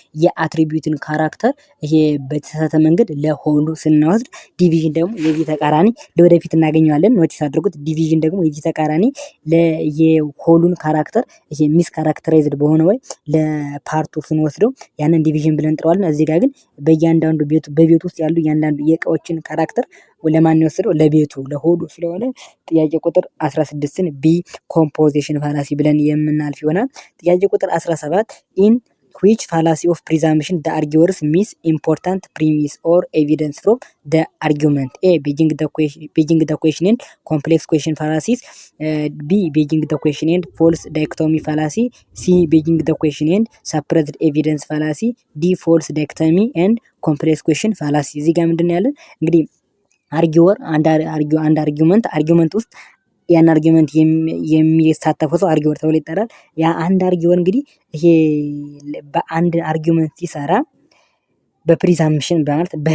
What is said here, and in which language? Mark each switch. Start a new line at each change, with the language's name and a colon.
Amharic: የአትሪቢዩትን ካራክተር ይሄ በተሳሳተ መንገድ ለሆሉ ስናወስድ፣ ዲቪዥን ደግሞ የዚህ ተቃራኒ ለወደፊት እናገኘዋለን። ኖቲስ አድርጉት። ዲቪዥን ደግሞ የዚህ ተቃራኒ የሆሉን ካራክተር ይሄ ሚስ ካራክተራይዝድ በሆነ ወይ ለፓርቱ ስንወስደው ያንን ዲቪዥን ብለን እንጠራዋለን። እዚህ ጋር ግን በእያንዳንዱ በቤቱ ውስጥ ያሉ እያንዳንዱ የእቃዎችን ካራክተር ለማን የወሰደው? ለቤቱ ለሆዱ ስለሆነ ጥያቄ ቁጥር 16ን ቢ ኮምፖዚሽን ፋላሲ ብለን የምናልፍ ይሆናል። ጥያቄ ቁጥር 17
English: ኢን which fallacy of presumption the arguers miss important premise or evidence from the argument? A. begging the question and complex question fallacies. B. begging the question and false dichotomy fallacy. C. begging the question and suppressed evidence fallacy. D. false dichotomy and complex question fallacy።
Amharic: እዚህ ጋር ምንድን ነው ያለን? እንግዲህ አርጊወር አንድ አርጊመንት ውስጥ ያን አርጊመንት የሚሳተፈው ሰው አርጊወር ተብሎ ይጠራል። ያ አንድ አርጊወር እንግዲህ ይሄ በአንድ አርጊመንት ሲሰራ በፕሪዛምፕሽን ማለት